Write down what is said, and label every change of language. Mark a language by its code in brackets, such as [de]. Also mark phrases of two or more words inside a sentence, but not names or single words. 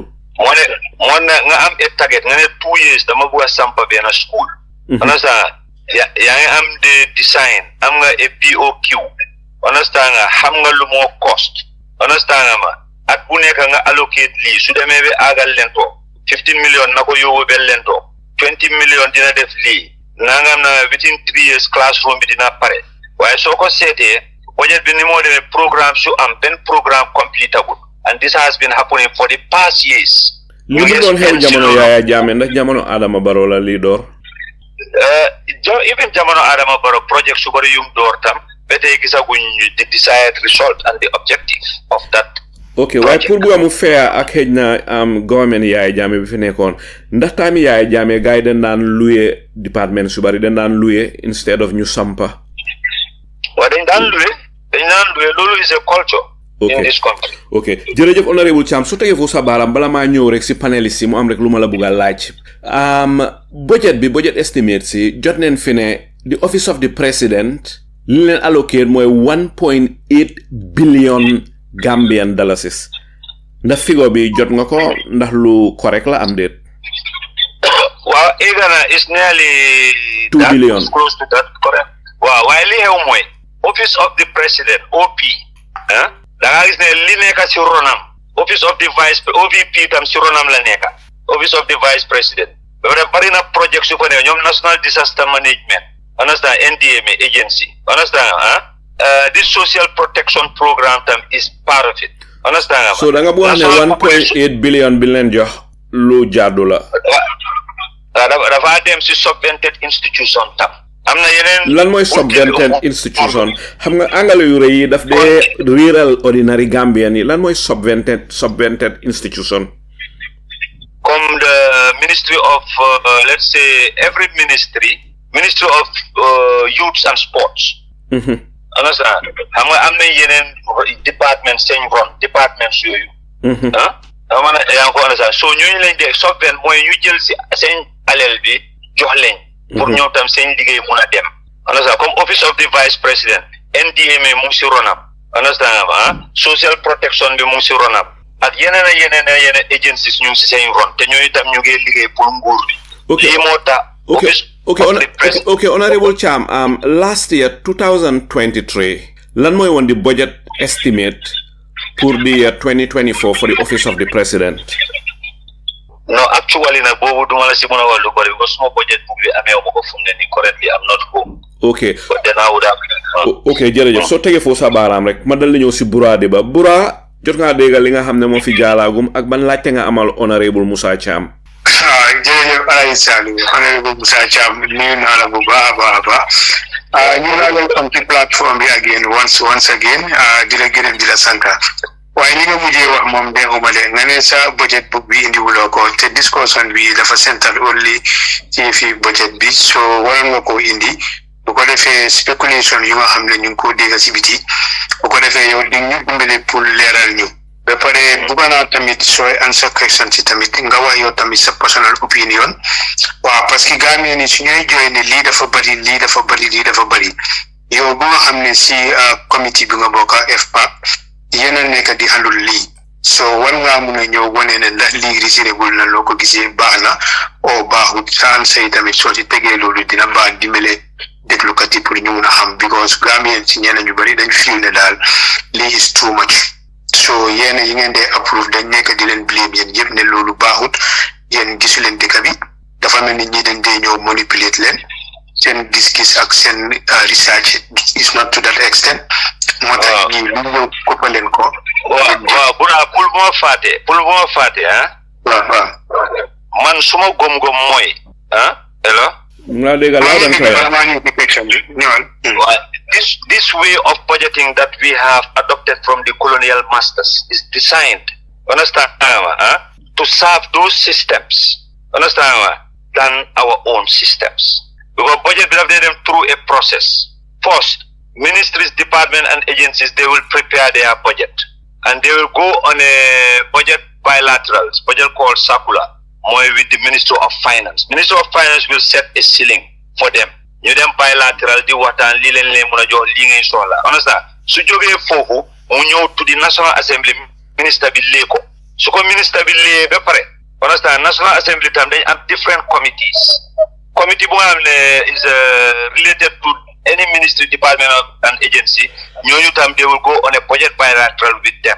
[wo] moo ne nga am a target nga ne 2 years dama bëgg a sampa benn [en] school understand [wo] yaa ngi am de design am nga a BOQ understand nga xam nga lu moo [en] cost understand [wo] nga ma at bu nekk nga allocate lii su demee ba aagal lento 15 million na ko yóbbu ba lento 20 million dina def lii nangam na [en] within 3 years classroom [wo] bi dina pare waaye soo ko seetee budget bi ni moo demee programme su am benn [en] programme completable and this has been happening for the past years. [wo] li mu doon xew jamono Yaya Jammeh ndax jamono Adama Barrow la lii door even jamono Adama Barrow project su bari yum door tam ba tey gisaguñ [en] the desired result and the objective of that. [wo] ok waaye pour bu amu fair ak xëj na government Yaya Jammeh bi fi nekkoon ndax taami Yaya Jammeh gars yi dañ daan [fr] loué département [wo] su bari dañ daan loué [en] instead of [wo] ñu sampa waaw dañ daan loué loolu [en] is a culture in this country. [wo] ok jërëjëf Honourable Cham su tegee foofu sa baaraam bala maa ñëw rek si paneliste yi mu am rek lu ma la bugg a laaj [en] budget estimate [wo] si jot neen fi ne [en] the office of the president [wo] li leen allocate mooy [en] 1.8 billion Gambian dollars [wo] ndax figure bi jot nga ko ndax lu correct la am déet [en] waaw Igana is nearly 2 billion close to that correct [wo] waaw waaye li xew mooy [en] office of the president OP [wo] da nga gis ne li nekk si ronam [en] office of the vice OVP [wo] tam si ronam la nekk [en] office of the vice president [wo] ba pare bari na project su fa ne ñoom [en] national disaster management understand NDMA agency understand this social protection program [wo] tam [en] is part of it understand [wo] so da nga bu wax ne 1.8 billion bi leen jox lu jaadu la dafa dem si [en] subvented institution [wo] tam am na yeneen lan mooy [en] subvented institution [wo] xam nga angale yu rëy yi daf dee [en] rural ordinary Gambian [wo] yi lan mooy [en] subvented institution comme the ministry of let's say every ministry of youths and sports understand [wo] xam nga am na yeneen [en] department [wo] seen ron [en] departments [wo] yooyu dama na yaa ngi ko understand so ñooñu lañ dee subvent mooy ñu jël si seen alal bi jox leen pour ñoom tam seen liggéey mun a dem understand comme [en] office of the vice president NDMA [wo] mu ngi si ronam understand [en] social protection [wo] bi mu ngi si ronam ak yeneen agencies ñu ngi si seen ron te ñooñu tam ñu ngi liggéey pour nguur bi. lii moo tax. [en] Okay, Honourable Cham, last year 2023 [wo] lan mooy woon di [en] budget estimate pour the year 2024 for the office of the president? No, actually [wo] nag boobu duma la si mën a wax lu bari because suma [en] budget book [wo] bi amee ma ko fu mu ne nii [en] currently I'm not home. Okay. But then I would have. [wo] Okay, jërëjëf soo tegee foofu sa baaraam rek ma dal di ñëw si Buraade ba Bura jot ngaa déggal li nga xam ne moo fi jaalaagum ak ban laajte nga amal Honourable Musa Cham. Jërëjëf Alaye Saliou Honourable Musa Cham nuyu naa la bu baax a baax ñu naa leen comme ci plateforme bi [en] again once again [wo] di la gërëm di la sant waaye li nga mujjee wax moom neexuma de nga ne sa [en] budget book [wo] bi indiwuloo ko te discussion bi dafa [en] central only [wo] ci fi budget bi so waroon nga koo indi bu ko defee spéculation yu nga xam ne ñu ngi koo dégg si biti bu ko defee yow di ñu dimbale pour leeral ñu ba pare bëgg naa tamit sooy [en] answer question [wo] si tamit nga wax yow tamit sa personal opinion waaw [fr] parce que [wo] Gambia ni su ñuy jooy ne lii dafa bëri yow bu nga xam ne si committee bi nga bokk FPAC yéen a nekk di handul lii so war ngaa mun a ñëw wane ne ndax lii reasonable na loo ko gisee baax na o baaxut sa answer yi tamit soo si tegee loolu dina baax dimbale déglukat yi pour ñu mun a xam because Gambien si ñeneen ñu bëri dañ feel ne daal lii [en] is too much [wo] so yéen yi ngeen dee approve dañ nekk di leen blame yéen yëpp ne loolu baaxut yéen gisu leen dëkk bi dafa mel ni ñi dañ dee ñëw manipulate leen seen gis-gis ak seen [en] research is not to that extent [wo] moo tax ñii lu ñëw koppa leen ko waaw Bura pour bu ma fàtte waaw man suma gom-gom mooy [en] hello this way of budgeting that we have adopted from the colonial masters is designed, understand, to serve those systems, understand, than our own systems. Because budget will have them through a process. First, ministries, departments, and agencies, they will prepare their budget. And they will go on a budget bilaterals, budget called circular, more with the Ministry of Finance. Ministry of Finance will set a ceiling for them. [wo] You dem bilateral di waxtaan li leen mën a jox li ngay soxla understand su jógee foofu mu ñëw [en] to the National Assembly [wo] ministre bi lee ko su ko ministre bi lee ba pare understand National Assembly tam dañ am [en] different committees committee [wo] bu nga xam ne [en] is related to any ministry, department and agency [wo] ñooñu tam [en] they will go on a budget bilateral with them.